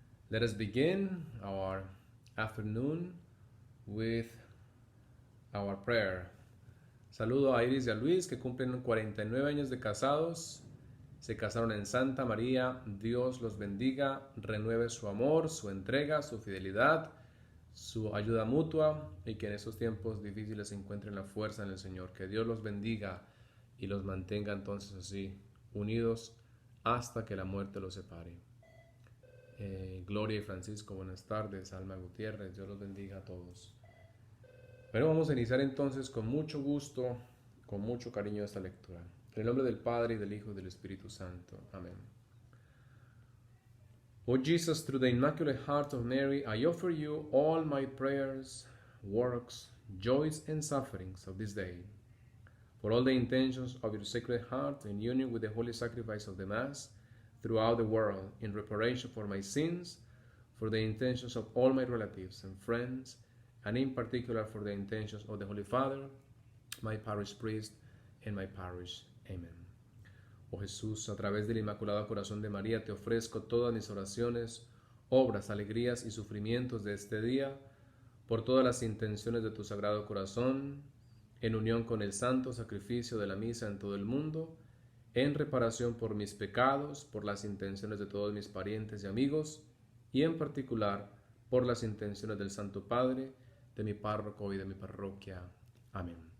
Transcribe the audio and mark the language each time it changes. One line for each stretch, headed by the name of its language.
English: Let us begin our afternoon with our prayer.
Spanish: Saludo a Iris y a Luis que cumplen 49 años de casados. Se casaron en Santa María. Dios los bendiga, renueve su amor, su entrega, su fidelidad, su ayuda mutua y que en estos tiempos difíciles encuentren la fuerza en el Señor. Que Dios los bendiga y los mantenga entonces así, unidos hasta que la muerte los separe. Gloria y Francisco, buenas tardes. Alma Gutiérrez, Dios los bendiga a todos. Bueno, vamos a iniciar entonces con mucho gusto, con mucho cariño esta lectura. En el nombre del Padre, y del Hijo, y del Espíritu Santo. Amén.
English: O Jesus, through the Immaculate Heart of Mary, I offer you all my prayers, works, joys, and sufferings of this day. For all the intentions of your Sacred Heart in union with the holy sacrifice of the Mass, throughout the world, in reparation for my sins, for the intentions of all my relatives and friends, and in particular for the intentions of the Holy Father, my parish priest, and my parish. Amen.
Spanish: Oh Jesús, a través del Inmaculado Corazón de María te ofrezco todas mis oraciones, obras, alegrías y sufrimientos de este día, por todas las intenciones de tu Sagrado Corazón, en unión con el santo sacrificio de la misa en todo el mundo, en reparación por mis pecados, por las intenciones de todos mis parientes y amigos, y en particular por las intenciones del Santo Padre, de mi párroco y de mi parroquia. Amén.